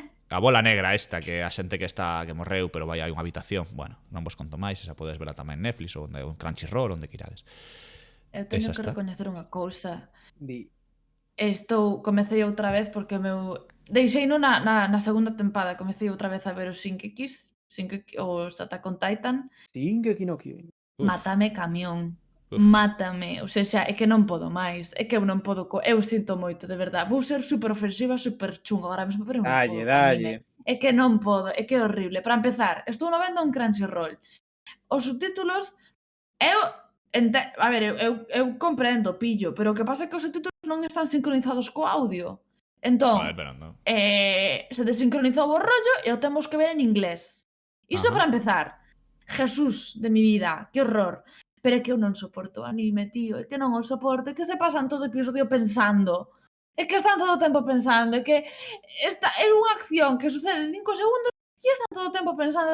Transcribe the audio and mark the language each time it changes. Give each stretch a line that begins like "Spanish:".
Galician: A bola negra esta, que a xente que morreu, pero vai a unha habitación. Bueno, non vos conto máis, esa podes verla tamén en Netflix ou en Crunchyroll, onde quirades. Eu teño Esa que está. recoñecer unha cousa. Di, Comecei outra vez porque o meu... Deixeino na segunda tempada, comecei outra vez a ver os Shinkekis, os Attack on Titan. Shingeki no Kyojin. Mátame camión. Uf. Mátame,
Portuguese: ou seja,
Galician: é que non podo máis. É que eu non podo, eu sinto moito, de verdade. Vou ser super ofensiva, super chunga agora mesmo, pero non podo co anime. É que non podo, é que é horrible. Para empezar, estou no vendo un Crunchyroll. Os subtítulos, a ver, eu comprendo, pillo, pero o que pasa é que os subtítulos non están sincronizados co audio. Entón, Pero non. se desincronizou o rollo e o temos que ver en inglés. Iso Ajá. para empezar.
Spanish: Jesús de mi vida, que horror.
Galician: Pero é que eu non soporto o anime, tío. É que non o soporto. É que se pasan todo o episodio pensando. É que están todo o tempo pensando. É que é unha acción que sucede en 5 segundos e están todo o tempo pensando.